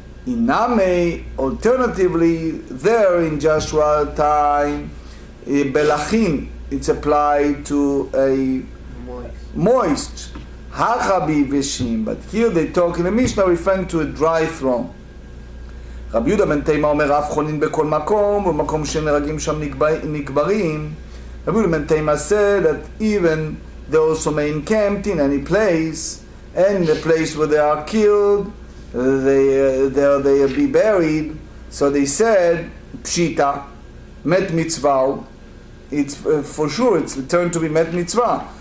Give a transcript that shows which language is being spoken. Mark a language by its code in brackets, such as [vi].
[en] Iname, alternatively, there in Joshua time, belachin, it's applied to a moist. Hacha biveshim, but here they talk in the Mishnah referring to a dry throne. [he] רבי יהודה בן תימא אומר, אף חונין בכל מקום, ובמקום שנהרגים שם נקברים. [en] רבי יהודה בן תימא said that even they also may encamped in any place, and in the place where they are killed, they be buried. So they said, pshita, met mitzvah, it's for sure it's returned to be met mitzvah.